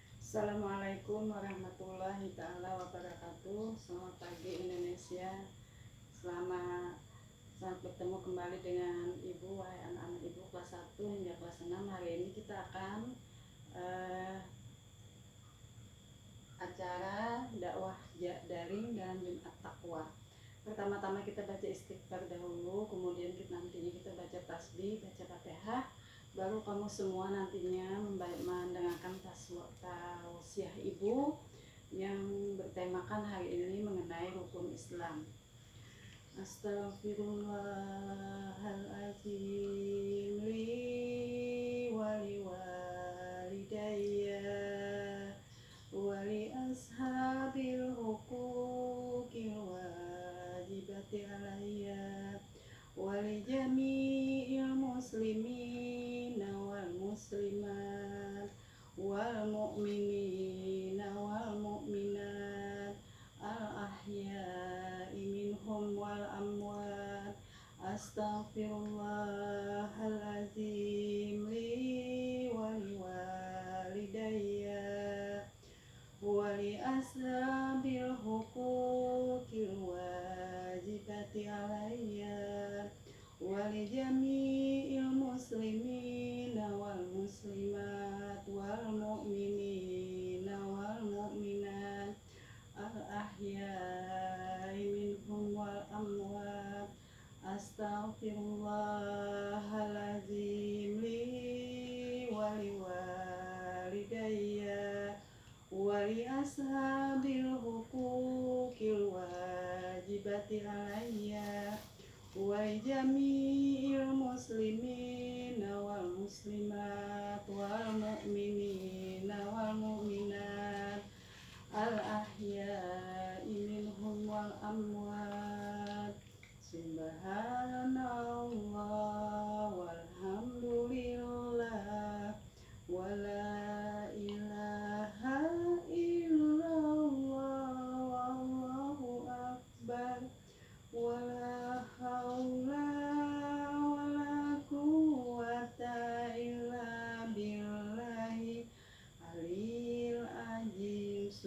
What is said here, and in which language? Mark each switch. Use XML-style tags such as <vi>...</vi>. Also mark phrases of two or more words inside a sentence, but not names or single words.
<ar>السلام عليكم ورحمة الله تعالى وبركاته.</ar> <id>Selamat pagi Indonesia. Selamat bertemu kembali dengan Ibu, wahai anak-anak Ibu kelas 1 hingga kelas 6. Hari ini kita akan acara dakwah daring dan Jumat Taqwa. Pertama-tama kita baca istighfar dahulu, kemudian nantinya kita baca tasbih, baca Fatihah. Baru kamu semua nantinya mendengarkan tausiah Ibu yang bertemakan hari ini mengenai rukun Islam.</id> <ar>أستغفر الله العظيم لي ولوالدي ول أصحاب الحقوق الواجبة علي ولجميع المسلمين والمسلمات والمؤمنين والمؤمنات الأحياء منهم والأموات. أستغفر الله العظيم لي ولوالدي ولأصحاب الحقوق الواجبة علي ولجميع المسلمين والمسلمات والمؤمنين والمؤمنات الأحياء منهم والأموات. أستغفر الله العظيم لي ولوالدي ولأصحاب الحقوق الواجبة علي ولجميع المسلمين والمسلمات والمؤمنين والمؤمنات الأحياء منهم والأموات. سبحان الله والحمد لله ولا إله إلا الله والله أكبر ولا حول ولا قوة إلا بالله العلي العظيم.</ar>